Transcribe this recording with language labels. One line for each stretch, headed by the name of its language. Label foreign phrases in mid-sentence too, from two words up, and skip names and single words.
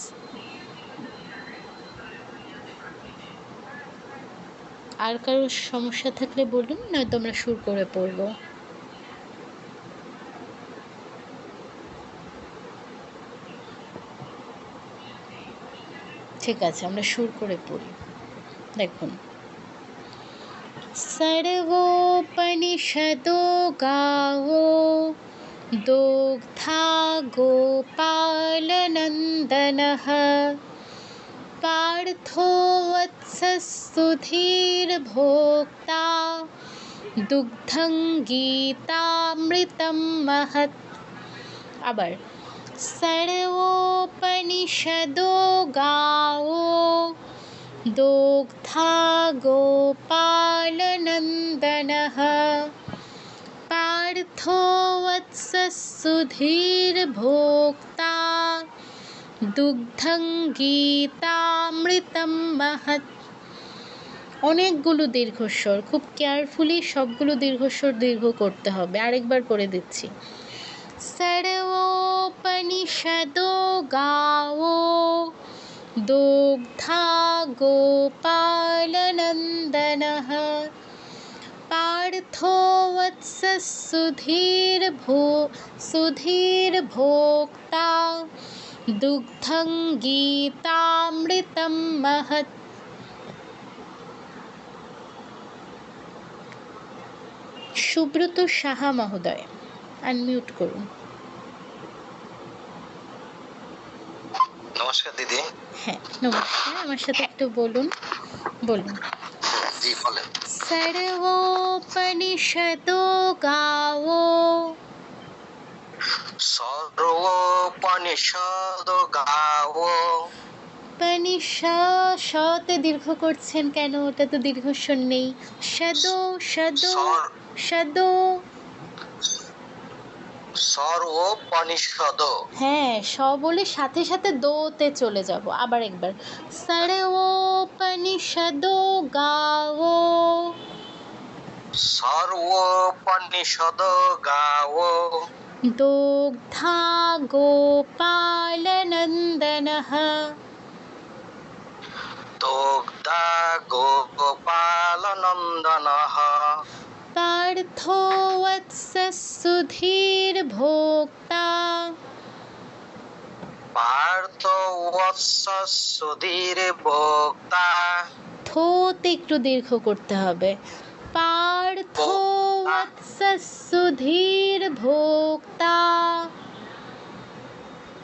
Bangla: আর কারো সমস্যা থাকলে বলুন, নয়তো আমরা সুর করে পড়বো। ঠিক আছে, আমরা সুর করে পড়ি। দেখুন,
Sanskrit: सर्वोपनिषदो गावो दोग्धा गोपालनन्दनः पार्थो वत्सः सुधीर्भोक्ता दुग्धं गीतामृतं महत्। আবার, सर्वोपनिषदो गावो दोग्धा गोपालनन्दनः पार्थो वत्सः सुधीर्भोक्ता দুগ্ধং গীতামৃতম মহৎ।
Bangla: অনেকগুলো দীর্ঘস্বর, খুব কেয়ারফুলি সবগুলো দীর্ঘস্বর দীর্ঘ করতে হবে। আরেকবার করে দিচ্ছি,
Sanskrit: सर्वोपनिषदो गावो दोग्धा गोपालनन्दनः पार्थो वत्सः सुधीर्भोक्ता दुग्धं गीतामृतं महत्।
Bangla: সুব্রত সাহা মহোদয়, আনমিউট করুন। নমস্কার দিদি। হ্যাঁ নমস্কার, আমার সাথে একটু বলুন। বলুন। জি বলেন।
Sanskrit: सर्वोपनिषदो गावो, সর্বোপনিষদ গাওো।
Bangla: শতে দীর্ঘ করছেন কেন? ওটা তো দীর্ঘস্বর নেই। সদো সদো সদো,
Sanskrit: সর্বোপনিষদ।
Bangla: হ্যাঁ, স বলে সাথে সাথে দোতে চলে যাব। আবার একবার,
Sanskrit: सर्वोपनिषदो गावो, সর্বোপনিষদ গাওো दोग्धा गोपालनन्दनः দুগ্ধা গোপালনন্দনঃ पार्थो वत्सः सुधीर्भोक्ता পার্থ বৎস সুধীর ভোক্তা।
Bangla: থোতে একটু দীর্ঘ করতে হবে।
Sanskrit: পার্থো বৎসः সুধীর্ভোক্তা